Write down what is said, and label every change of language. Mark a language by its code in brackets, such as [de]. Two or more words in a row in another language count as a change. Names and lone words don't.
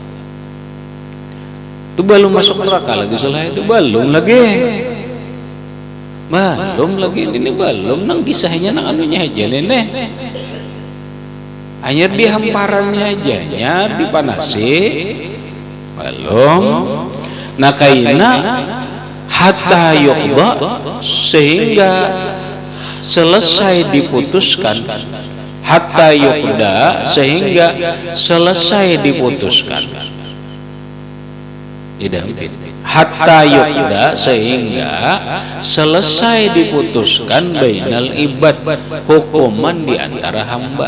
[bjn] Itu belum masuk neraka lagi, setelah itu belum lagi ini belum nang kisahnya nang anunya aja nih, hanya di hamparannya aja nya dipanasi belum. Nah kaina [ar] حتى يقضى, [id] sehingga selesai diputuskan, [ar] حتى يقضى, [id] sehingga selesai diputuskan, [ar] حتى يقضى, [id] sehingga selesai diputuskan [ar] بين العباد, [id] hukuman di antara hamba.